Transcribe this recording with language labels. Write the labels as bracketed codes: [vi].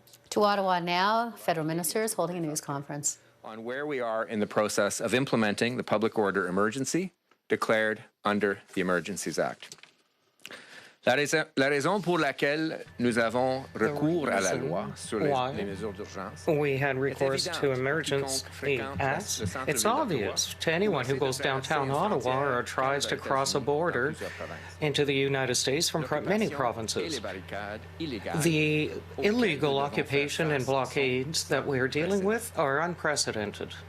[en] To Ottawa now, federal ministers holding a news conference on where we are in the process of implementing the public order emergency declared under the Emergencies Act. [fr] La raison pour laquelle nous avons recours à la loi sur les mesures d'urgence. [en] We had recourse to Emergency Acts. It's obvious to anyone who goes downtown Ottawa or tries to cross a border into the United States from many provinces. The illegal occupation and blockades that we are dealing with are unprecedented.